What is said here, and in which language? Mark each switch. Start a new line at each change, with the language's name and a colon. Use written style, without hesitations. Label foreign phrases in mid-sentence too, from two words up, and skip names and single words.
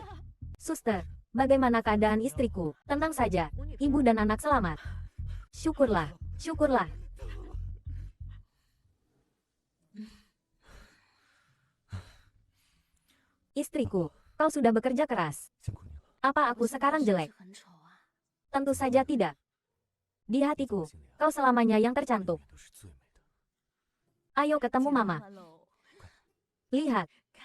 Indonesian: Suster, bagaimana keadaan istriku? Tenang saja. Ibu dan anak selamat. Syukurlah. Syukurlah. Istriku, kau sudah bekerja keras.
Chinese: 辛苦你了。
Indonesian: Apa aku sekarang jelek? Tentu saja tidak. Di hatiku, kau selamanya yang tercantik.
Chinese: 都是最美的。
Indonesian: Ayo ketemu mama. Lihat,